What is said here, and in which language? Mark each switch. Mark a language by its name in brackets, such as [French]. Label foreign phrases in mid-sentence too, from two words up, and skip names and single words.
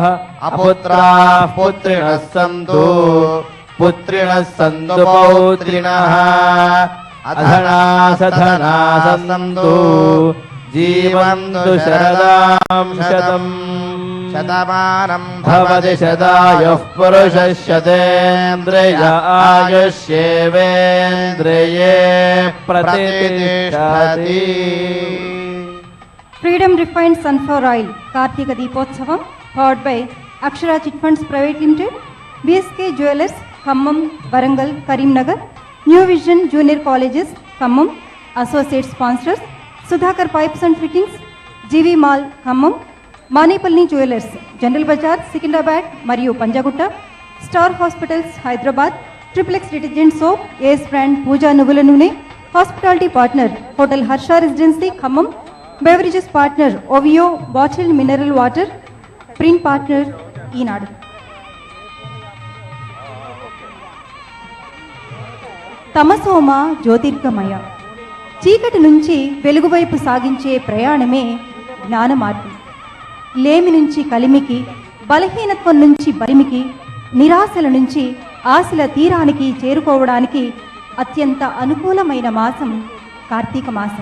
[Sanskrit] अपुत्राः पुत्रिणः सन्तु पुत्रिणः सन्तु पौत्रिणः अधना सधना सन्तु जीवन्तु शरदां शतम् शतमानं भवति शतायुः पुरुषः शतेन्द्रिय आयुष्येवेन्द्रिये प्रतिष्ठति. [English] Freedom Refined Sunflower Oil Kartika Deepotsavam powered by Akshara Chit Funds Private Limited, BSK Jewelers, Khammam, Varangal, Karimnagar, New Vision Junior Colleges, Khammam, Associate Sponsors, Sudhakar Pipes and Fittings, GV Mall, Khammam, Manipalni Jewelers, General Bazaar, Secunderabad, Mariu Panjagutta, Star Hospitals, Hyderabad, Triple X Detergent Soap, AS Brand, Pooja Nuvula Nune, Hospitality Partner, Hotel Harsha Residency, Khammam, Beverages Partner, Ovio, Bottled Mineral Water, Print Partner, Enad. [Sanskrit] తమసోమ జ్యోతిర్గమయ, [Telugu] చీకటి నుంచి వెలుగు వైపు సాగించే ప్రయాణమే జ్ఞాన మార్గం. లేమి నుంచి కలిమికి, బలహీనత్వం నుంచి బలిమికి, నిరాశల నుంచి ఆశల తీరానికి చేరుకోవడానికి అత్యంత అనుకూలమైన మాసం కార్తీక మాసం.